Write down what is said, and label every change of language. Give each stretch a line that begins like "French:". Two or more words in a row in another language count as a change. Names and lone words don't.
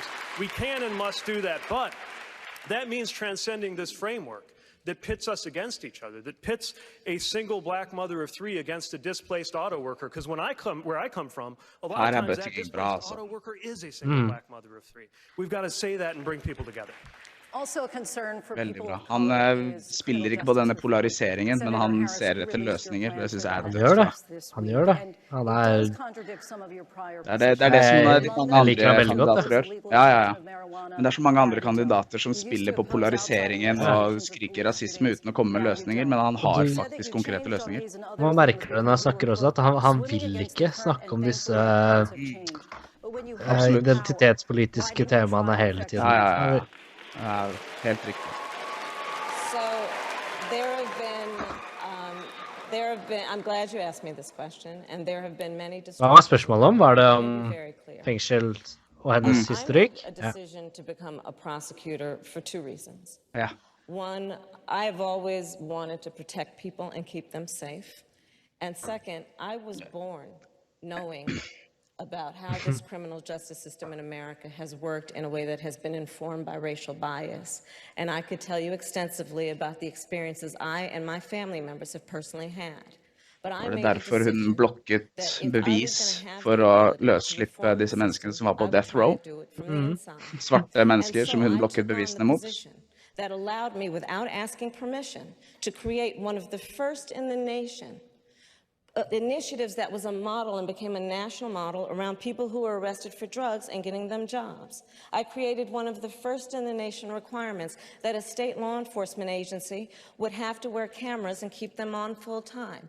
English: We can and must do that, but that means transcending this framework that pits us against each other, that pits a single Black mother of three against a displaced auto worker. Because where I come from, a lot of times that displaced auto worker is a single Black mother of three. We've got to say that and bring people together.
Norwegian: Veldig bra. Han spiller ikke på denne polariseringen, men han ser etter løsninger. Det synes jeg er det. Han gjør det. Det er det som de mange andre kandidater gjør. Ja. Men det er så mange andre kandidater som spiller på polariseringen og skriker rasisme uten å komme med løsninger, men han har faktisk konkrete løsninger. Man merker det når jeg snakker også, at han vil ikke snakke om disse identitetspolitiske temaene hele tiden. Ja. Helt riktig.
English: So I'm glad you asked me this question, and there have been many
Norwegian: Hva var spørsmålet om? Var det om fengsel og hennes historikk?
English: I made a decision to become a prosecutor for two reasons.
Norwegian: Ja.
English: One, I've always wanted to protect people and keep them safe. And second, I was born knowing about how this criminal justice system in America has worked in a way that has been informed by racial bias. And I could tell you extensively about the experiences I and my family members have personally had.
Norwegian: Var det derfor hun blokket bevis for å løsslippe disse menneskene som var på
English: death row?
Norwegian: Svarte mennesker som hun blokket bevisene mot?
English: That allowed me, without asking permission, to create one of the first in the nation initiatives that was a model and became a national model around people who were arrested for drugs and getting them jobs. I created one of the first in the nation requirements that a state law enforcement agency would have to wear cameras and keep them on full time.